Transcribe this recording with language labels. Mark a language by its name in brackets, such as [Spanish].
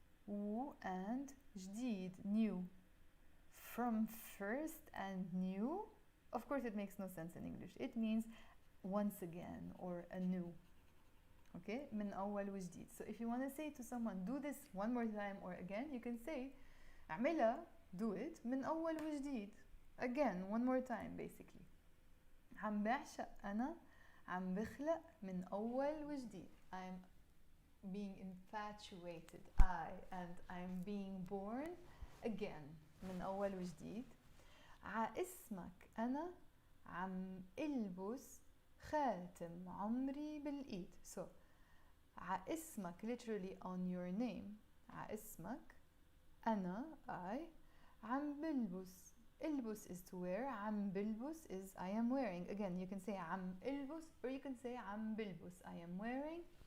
[English] و and جديد, new. From first and new, of course it makes no sense in English. It means once again or anew. [Arabic] Okay? من أول وجديد. [English] So if you want to say to someone, do this one more time or again, you can say اعملها, do it, [Arabic] من أول وجديد. [English] Again, one more time basically. [Arabic] عم بعشق أنا, عم بخلق من أول وجديد. [English] I'm being infatuated, and I'm being born again. [Arabic] من أول وجديد. اسمك أنا, عم البس خاتم عمري بالإيد. [English] So, اسمك literally on your name. [Arabic] اسمك أنا, I, عم بلبس. [English] البس is to wear, [Arabic] عم بلبس [English] is I am wearing. Again, you can say [Arabic] عم البس [English] or you can say [Arabic] عم بلبس, [English] I am wearing.